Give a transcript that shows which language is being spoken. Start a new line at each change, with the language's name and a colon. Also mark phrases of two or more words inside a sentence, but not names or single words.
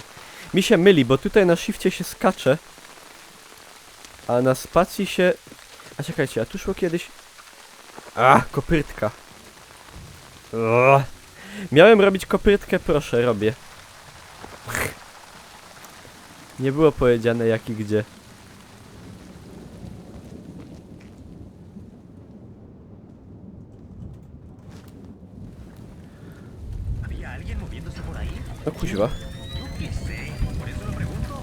Polish: Mi się myli, bo tutaj na shifcie się skacze, a na spacji się... A czekajcie, a tu szło kiedyś... A, kopytka. O, miałem robić kopytkę, proszę, robię. Nie było powiedziane jak i gdzie.
Spanish: ¿Había alguien moviéndose por ahí?
Polish: O kuźwa.
Spanish: Yo qué sé, por eso lo pregunto.